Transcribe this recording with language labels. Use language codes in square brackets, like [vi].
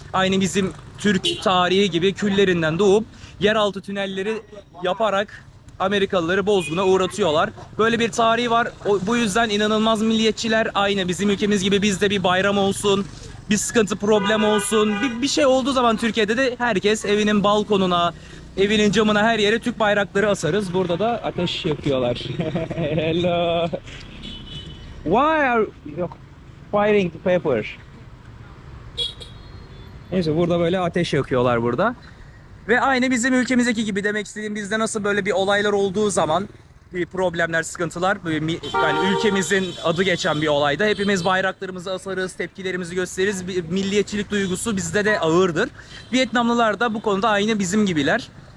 [tr] Aynı bizim Türk tarihi gibi küllerinden doğup yeraltı tünelleri yaparak Amerikalıları bozguna uğratıyorlar. Böyle bir tarihi var. Bu yüzden inanılmaz milliyetçiler. Aynı bizim ülkemiz gibi bizde bir bayram olsun, bir sıkıntı problem olsun, bir şey olduğu zaman Türkiye'de de herkes evinin balkonuna, evinin camına, her yere Türk bayrakları asarız. Burada da ateş yakıyorlar. [en] Hello. Why are you firing the paper? [tr] Neyse burada böyle ateş yakıyorlar burada. Ve aynı bizim ülkemizdeki gibi, demek istediğim, bizde nasıl böyle bir olaylar olduğu zaman bir problemler, sıkıntılar, yani ülkemizin adı geçen bir olayda hepimiz bayraklarımızı asarız, tepkilerimizi gösteririz. Bir milliyetçilik duygusu bizde de ağırdır. Vietnamlılar da bu konuda aynı bizim gibiler.